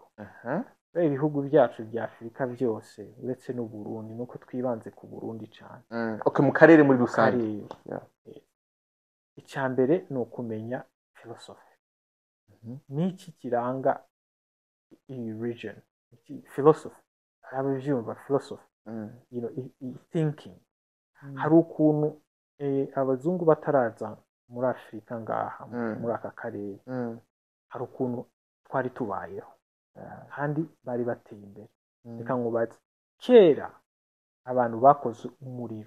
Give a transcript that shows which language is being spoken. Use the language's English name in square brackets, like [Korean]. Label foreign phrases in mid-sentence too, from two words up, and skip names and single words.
[Kinyarwanda] Ibihugu byacu bya Afrika byose uretse n'u Burundi nuko twibanze ku Burundi cyane. Mu karere muri rusange. Icyambere ni ukumenya philosophy. Niki kiranga iyi region? Philosophy. Abavyumva philosophy. Thinking. Hari ukuntu abazungu bataraza muri Afrika ngaha muri aka karere. Hari ukuntu twari tubayeho kandi bari bateye imbere. Reka nkubaze, kera abantu bakoze umuriro.